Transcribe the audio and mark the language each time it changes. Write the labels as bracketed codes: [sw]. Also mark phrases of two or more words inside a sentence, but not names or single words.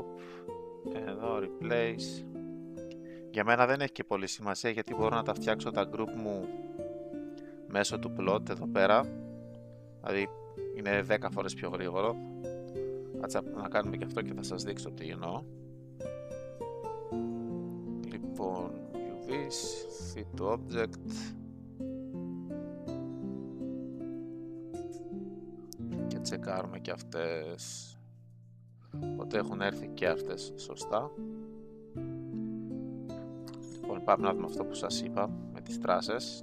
[el] Εδώ replace. Για μένα δεν έχει και πολύ σημασία, γιατί μπορώ να τα φτιάξω τα group μου μέσω του plot εδώ πέρα. Δηλαδή είναι 10 φορές πιο γρήγορο. Κάτσε να κάνουμε και αυτό και θα σας δείξω τι εννοώ. Λοιπόν, [en] view this, fit to object. [el] Και τσεκάρουμε και αυτές. Οπότε έχουν έρθει και αυτές σωστά. Λοιπόν, πάμε να δούμε αυτό που σας είπα με τις τράσες.